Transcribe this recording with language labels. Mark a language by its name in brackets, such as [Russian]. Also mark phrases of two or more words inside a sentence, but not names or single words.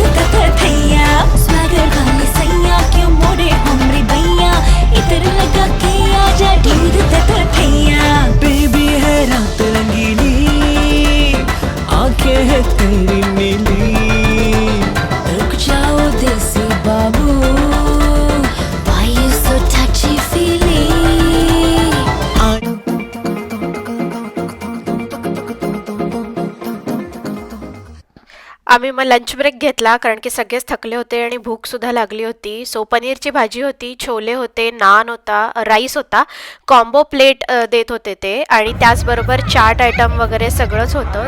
[Hindi] तक थैया, स्वागर वाले सैया क्यों मोड़े हमरे भैया, इतर लगा के आजा ढूंढ तक थैया. बेबी है रात रंगीली, आंखें है तेरी नीली, रुक जाओ देसी बाबू, [English] why you so touchy feely. [Marathi] आम्ही मग लंच ब्रेक घेतला कारण की सगळेच थकले होते आणि भूक सुद्धा लागली होती. सो पनीरची भाजी होती, छोले होते, नान होता, राईस होता, [English] combo plate [Marathi] देत होते ते, आणि त्याचबरोबर चाट आयटम वगैरे सगळंच होतं.